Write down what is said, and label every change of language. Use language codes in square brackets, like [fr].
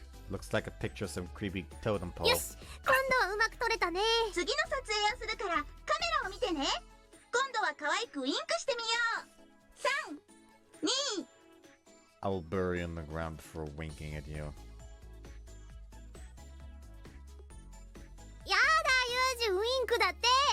[en] Looks like a picture of some creepy totem ー。 pole. [ja] よし、今度はうまく撮れたね。ー。次の撮影をするからカメラを見てね。今度は可愛くウインクしてみよう。3、2。 [en] I will bury you in the ground before winking at you. [ja] やだユージ、ウインクだって。